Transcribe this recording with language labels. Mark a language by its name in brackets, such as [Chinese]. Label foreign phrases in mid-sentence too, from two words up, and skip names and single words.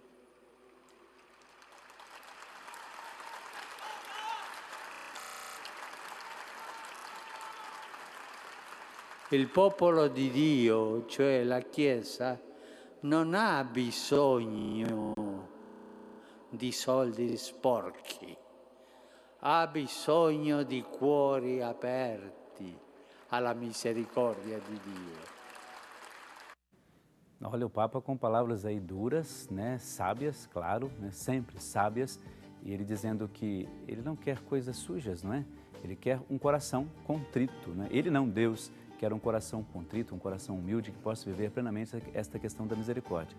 [Italian] Il popolo di Dio, cioè la Chiesa, non ha bisogno di soldi sporchi, ha bisogno di cuori aperti alla [Portuguese] misericórdia de Deus. Olha, o Papa com palavras aí duras, né, sábias, claro, né, sempre sábias, e ele dizendo que ele não quer coisas sujas, não é? Ele quer um coração contrito, né? Ele não, Deus, quer um coração contrito, um coração humilde que possa viver plenamente esta questão da misericórdia.